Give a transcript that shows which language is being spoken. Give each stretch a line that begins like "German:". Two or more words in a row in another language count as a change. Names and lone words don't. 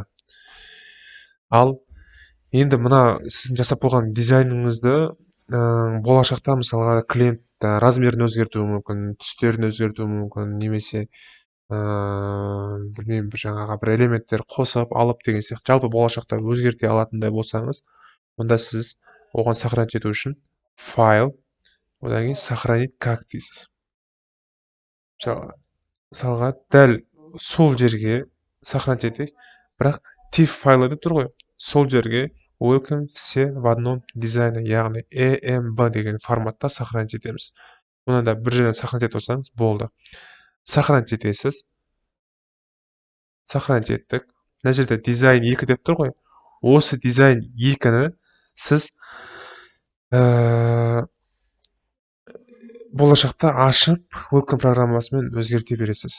Kazakh: Ал енді мына сіздің жасап болған дизайныңызды болашақта мысалға клиент размерін өзгертуі мүмкін, түстерін өзгертуі мүмкін, немесе білмеймін, жаңағы бір элементтер қосып алып деген сияқты жалпы болашақта өзгерте алатындай болсаңыз, онда сіз оған сохранить ету үшін файл, одан кейін
Russian: сохранить как
Kazakh: дейсіз. Мысалға дәл сол жерге сохранить етейік, бірақ TIFF файлы деп тұр ғой, сол жерге welcome
Russian: все в одном дизайне,
Kazakh: яғни EMB деген форматта сохранить етеміз. Оны да бір жерден сохранить етіп отырсаңыз болды. Сохранить етесіз. Сохранить еттік. Мына жерде дизайн 2 деп тұр ғой. Осы дизайн 2-ні сіз болашақта ашып, welcome программасымен өзгерте бересіз.